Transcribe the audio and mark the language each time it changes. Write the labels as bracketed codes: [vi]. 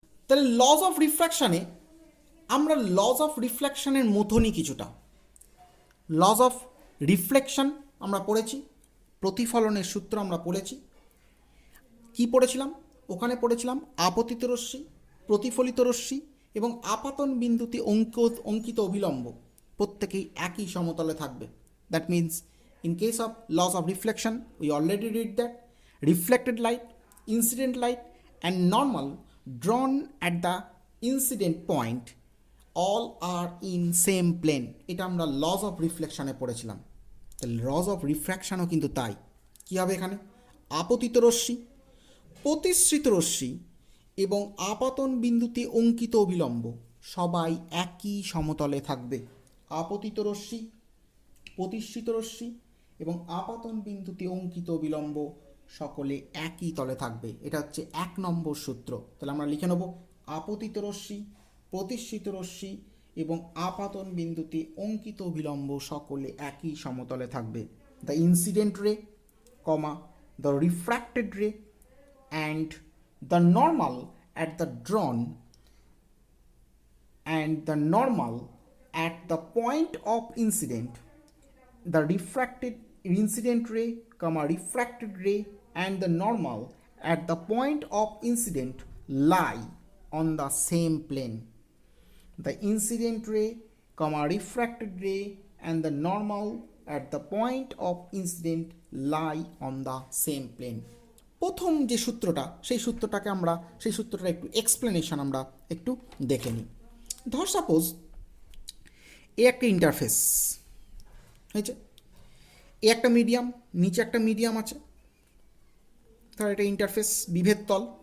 [bn] তাহলে lodge of রিফ্র্যাকশানে আমরা lodge of রিফ্লেকশনের মতনই কিছুটা লজ অফ রিফ্লেকশন আমরা পড়েছি, প্রতিফলনের সূত্র আমরা পড়েছি। কি পড়েছিলাম? ওখানে পড়েছিলাম আপতিত রশ্মি, প্রতিফলিত রশ্মি এবং আপাতন বিন্দুতে অঙ্কিত অভিলম্ব প্রত্যেকেই একই সমতলে থাকবে। [en] That means in case of laws of reflection we already read that reflected light, incident light and normal drawn at the incident point all are in same plane. [bn] এটা আমরা laws of reflection এ পড়েছিলাম। তাহলে laws of refraction ও কিন্তু তাই। কী হবে এখানে? আপতিত রশ্মি, প্রতিসৃত রশ্মি এবং আপাতন বিন্দুতে অঙ্কিত অভিলম্ব সবাই একই সমতলে থাকবে। আপতিত রশ্মি, প্রতিসৃত রশ্মি এবং আপাতন বিন্দুতে অঙ্কিত বিলম্ব সকলে একই তলে থাকবে। এটা হচ্ছে 1 নম্বর সূত্র। তাহলে আমরা লিখে নেব আপতিত রশ্মি, প্রতিসৃত রশ্মি এবং আপাতন বিন্দুতে অঙ্কিত বিলম্ব সকলে একই সমতলে থাকবে। [en] The incident ray, comma the refracted ray and the normal at the drawn and the normal at the point of incident, the refracted incident ray, refracted ray and the normal at the point of incident lie on the same plane. The incident ray, refracted ray and the normal at the point of incident lie on the same plane. [bn] প্রথম যে সূত্রটা, সেই সূত্রটা একটু explanation আমরা একটু দেখে নিই। ধর সাপোজ এ একটা ইন্টারফেস হয়েছে, এ একটা মিডিয়াম, নিচে একটা মিডিয়াম আছে, ধর এটা ইন্টারফেস বিভেদ তল।